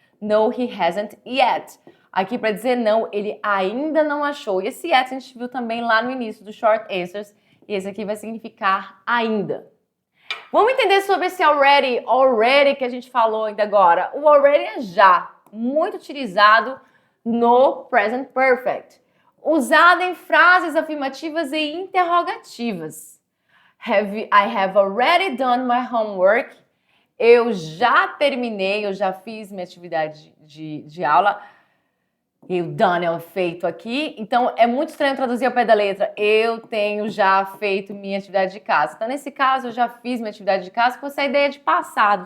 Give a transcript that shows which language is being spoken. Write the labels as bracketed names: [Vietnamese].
[English] No, he hasn't yet. [Portuguese] Aqui para dizer não, ele ainda não achou. E esse yet a gente viu também lá no início do short answers. E esse aqui vai significar ainda. Vamos entender sobre esse already que a gente falou ainda agora. O already é já, muito utilizado no present perfect. Usado em frases afirmativas e interrogativas. [English] I have already done my homework. [Portuguese] Eu já terminei, eu já fiz minha atividade de aula. E o done é o feito aqui. Então, é muito estranho traduzir ao pé da letra. Eu tenho já feito minha atividade de casa. Então, nesse caso, eu já fiz minha atividade de casa com essa ideia de passado.